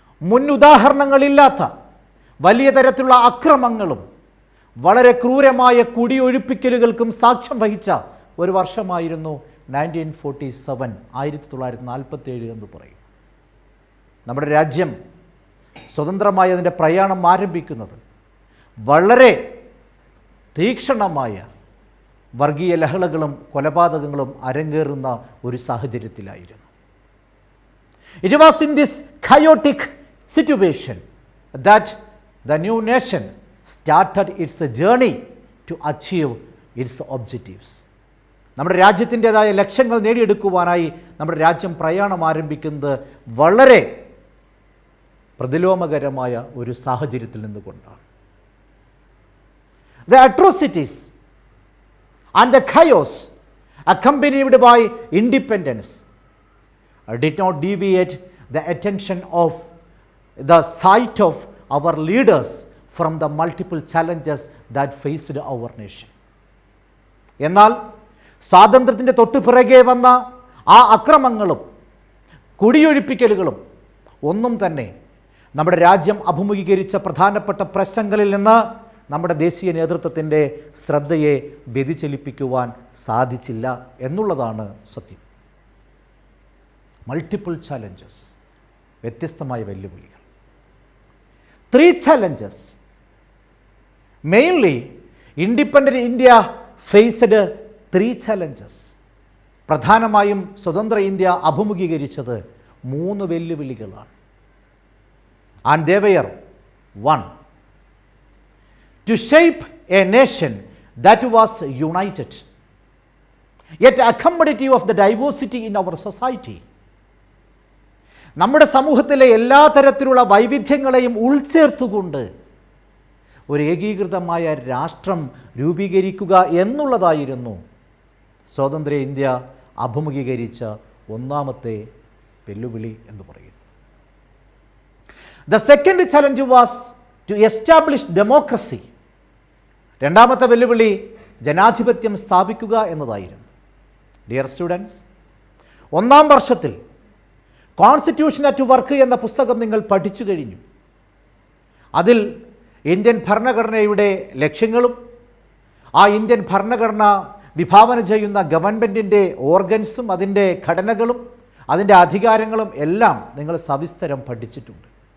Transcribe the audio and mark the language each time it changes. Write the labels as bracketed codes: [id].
[ml] മുന്നുദാഹരണങ്ങളില്ലാത്ത വലിയ തരത്തിലുള്ള അക്രമങ്ങളും വളരെ ക്രൂരമായ കുടിയൊഴിപ്പിക്കലുകൾക്കും സാക്ഷ്യം വഹിച്ച ഒരു വർഷമായിരുന്നു 1947, 1947 എന്ന് പറയും. നമ്മുടെ രാജ്യം സ്വതന്ത്രമായി അതിൻ്റെ പ്രയാണം ആരംഭിക്കുന്നത് വളരെ തീക്ഷണമായ വർഗീയ ലഹളകളും കൊലപാതകങ്ങളും അരങ്ങേറുന്ന ഒരു സാഹചര്യത്തിലായിരുന്നു. [en] It was in this chaotic situation that the new nation started its journey to achieve its objectives. [ml] നമ്മുടെ രാജ്യത്തിൻ്റെതായ ലക്ഷ്യങ്ങൾ നേടിയെടുക്കുവാനായി നമ്മുടെ രാജ്യം പ്രയാണം ആരംഭിക്കുന്നത് വളരെ പ്രതിലോമകരമായ ഒരു സാഹചര്യത്തിൽ നിന്നുകൊണ്ടാണ്. [en] The atrocities and the chaos accompanied by independence did not deviate the attention of the sight of our leaders from the multiple challenges that faced our nation. [ml] എന്നാൽ സ്വാതന്ത്ര്യത്തിൻ്റെ തൊട്ടുപിറകെ വന്ന ആ അക്രമങ്ങളും കുടിയൊഴിപ്പിക്കലുകളും ഒന്നും തന്നെ നമ്മുടെ രാജ്യം അഭിമുഖീകരിച്ച പ്രധാനപ്പെട്ട പ്രശ്നങ്ങളിൽ നിന്ന് നമ്മുടെ ദേശീയ നേതൃത്വത്തിൻ്റെ ശ്രദ്ധയെ വ്യതിചലിപ്പിക്കുവാൻ സാധിച്ചില്ല എന്നുള്ളതാണ് സത്യം. [en] multiple challenges, [ml] വ്യത്യസ്തമായ വെല്ലുവിളികൾ. [en] 3 challenges. Mainly, independent India faced 3 challenges. [ml] പ്രധാനമായും സ്വതന്ത്ര ഇന്ത്യ അഭിമുഖീകരിച്ചത് 3 വെല്ലുവിളികളാണ്. [en] And they were: 1, to shape a nation that was united, yet accommodative of the diversity in our society. [ml] നമ്മുടെ സമൂഹത്തിലെ എല്ലാ തരത്തിലുള്ള വൈവിധ്യങ്ങളെയും ഉൾച്ചേർത്തുകൊണ്ട് ഒരു ഏകീകൃതമായ രാഷ്ട്രം രൂപീകരിക്കുക എന്നുള്ളതായിരുന്നു സ്വതന്ത്ര ഇന്ത്യ അഭിമുഖീകരിച്ച ഒന്നാമത്തെ വെല്ലുവിളി എന്ന് പറയുന്നത്. [en] The second challenge was to establish democracy. [ml] രണ്ടാമത്തെ വെല്ലുവിളി ജനാധിപത്യം സ്ഥാപിക്കുക എന്നതായിരുന്നു. [en] dear students, [ml] 1ാം വർഷത്തിൽ കോൺസ്റ്റിറ്റ്യൂഷൻ അറ്റ് വർക്ക് എന്ന പുസ്തകം നിങ്ങൾ പഠിച്ചു കഴിഞ്ഞു. അതിൽ ഇന്ത്യൻ ഭരണഘടനയുടെ ലക്ഷ്യങ്ങളും ആ ഇന്ത്യൻ ഭരണഘടന വിഭാവനം ചെയ്യുന്ന ഗവൺമെൻറ്റിൻ്റെ ഓർഗൻസും അതിൻ്റെ ഘടനകളും അതിൻ്റെ അധികാരങ്ങളും എല്ലാം നിങ്ങൾ സവിസ്തരം പഠിച്ചിട്ടുണ്ട്.